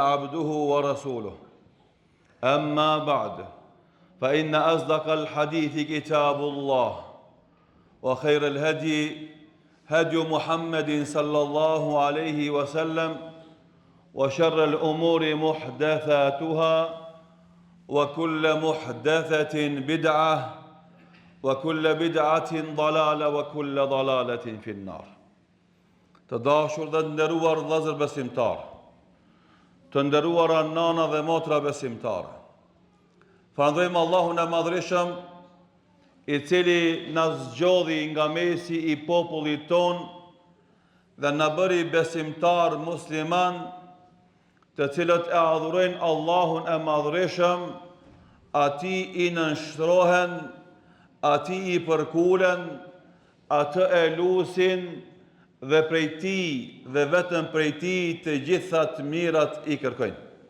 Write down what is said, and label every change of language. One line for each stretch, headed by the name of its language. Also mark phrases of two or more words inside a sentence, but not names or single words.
Arabic: عبده ورسوله أما بعد فإن أصدق الحديث كتاب الله وخير الهدي هدي محمد صلى الله عليه وسلم وشر الأمور محدثاتها وكل محدثة بدعة وكل بدعة ضلالة وكل ضلالة في النار.
Albanian: Të dashur dhe të nderuar vëllezër besimtar, të nderuara nana dhe motra besimtare, falenderojmë Allahun e Madhërisëm, i cili na zgjodhi nga mesi i popullit ton dhe na bëri besimtar musliman, të cilët e adhurojnë Allahun e Madhërisëm, atij i nënshtrohen, atij i përkulen, atë e lusin dhe prej tij dhe vetëm prej tij të gjitha të mirat i kërkojnë.